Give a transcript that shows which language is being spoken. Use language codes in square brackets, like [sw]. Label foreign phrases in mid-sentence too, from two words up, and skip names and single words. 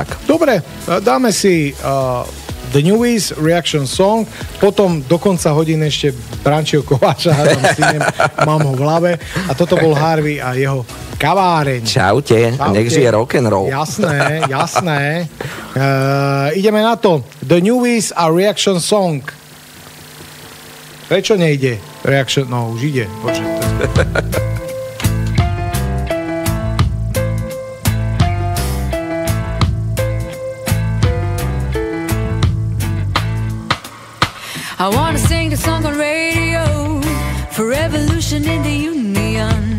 [sk] Dobre, dáme si The Newies, Reaction Song, potom do konca hodiny ešte Brančiho Kováča, mám ho v hlave, a toto bol Harvey a jeho kaváreň. Čaute, nech žije rock'n'roll. Jasné. Ideme na to. The Newies a Reaction Song. Prečo nejde? Reaction, no už ide. Bože. [en] I wanna sing the song on radio for revolution in the union.